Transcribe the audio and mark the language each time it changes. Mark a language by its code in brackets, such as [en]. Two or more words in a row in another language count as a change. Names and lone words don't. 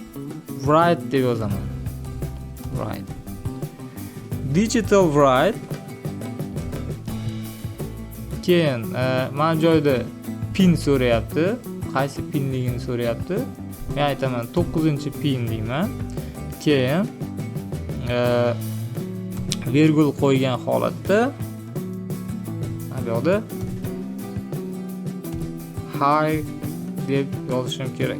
[uz] write deb yozaman. Write. [en] Digital write [uz] Keyin mana bu joyda pin so'rayapti. Qaysi pinligini so'rayapti. Men aytaman 9-pin deyman. Keyin virgul qo'ygan holatda bu yoqda hi deb yozishim kerak.